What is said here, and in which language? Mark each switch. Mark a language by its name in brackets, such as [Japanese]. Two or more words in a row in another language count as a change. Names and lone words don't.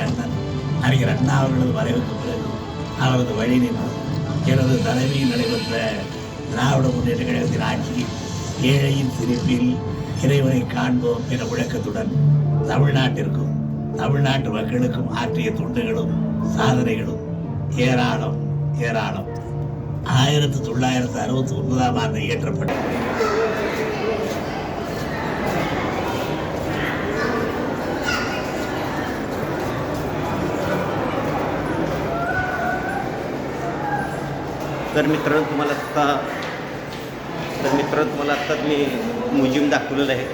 [Tamil] அண்ணன் அறிஞர் அண்ணா அவர்களது மறைவுக்கு பிறகு அவரது வழி நின்று எனது தலைமையில் நடைபெற்ற திராவிட முன்னேற்ற கழகத்தின் ஆட்சியில் ஏழையின் சிரிப்பில் இறைவனை காண்போம் என்ற முழக்கத்துடன் தமிழ்நாட்டிற்கும் தமிழ்நாட்டு மக்களுக்கும் ஆற்றிய தொண்டுகளும் சாதனைகளும் ஏராளம் ஏராளம். 1969ஆம் ஆண்டு இயற்றப்பட்டது. [Marathi] तर मित्रांनो तुम्हाला आत्ता मी म्युझियम दाखवलेलं आहे.